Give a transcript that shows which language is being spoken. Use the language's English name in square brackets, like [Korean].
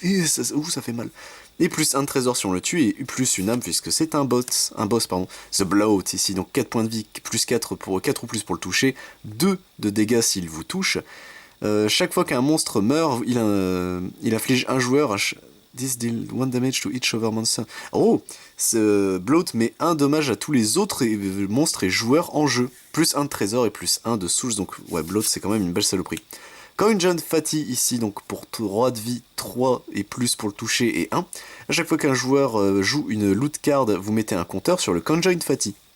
[French] Et ça fait mal. Et plus 1 de trésor si on le tue, et plus une âme puisque c'est un boss, pardon. The Bloat ici, donc 4 points de vie, plus 4 ou plus pour le toucher, 2 de dégâts s'il vous touche. Chaque fois qu'un monstre meurt, il inflige un joueur. [English] This deal 1 damage to each other monster. [French] Oh, ce Bloat met 1 dommage à tous les autres monstres et joueurs en jeu. Plus 1 de trésor et plus 1 de souche, donc ouais, Bloat c'est quand même une belle saloperie. Coin John Fatty ici, donc pour 3 de vie, 3 et plus pour le toucher et 1. À chaque fois qu'un joueur joue une loot card, vous mettez un compteur sur le Conjoint Fatty.